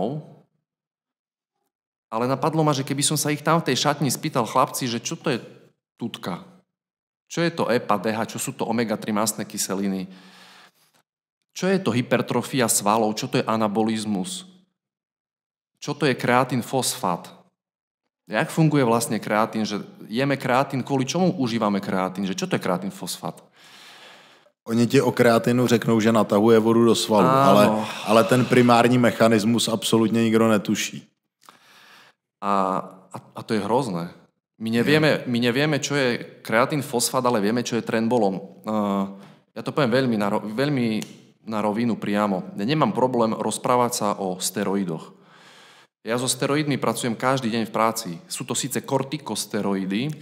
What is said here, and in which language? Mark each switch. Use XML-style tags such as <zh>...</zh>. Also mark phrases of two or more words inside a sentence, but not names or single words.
<sk>ale napadlo ma, že keby som sa ich tam v tej šatni spýtal chlapci, že čo to je tutka, čo je to EPA, DH, čo sú to omega-3 mastné kyseliny, čo je to hypertrofia svalov, čo to je anabolizmus, čo to je kreatín fosfát, jak funguje vlastne kreatín, že jeme kreatín, kvôli čomu užívame kreatín, že čo to je kreatín fosfát?</sk> <cs>Oni ti o kreatinu řeknou, že natahuje vodu do svalu, ale ten primární mechanismus absolutně nikdo netuší.</cs> <sk>A to je hrozné. My nevieme, čo je kreatín fosfát, ale vieme, čo je Trenbolone. Ja to poviem veľmi na rovinu priamo. Ja nemám problém rozprávať sa o steroidoch. Ja so steroidmi pracujem každý deň v práci. Sú to síce kortikosteroidy,</sk>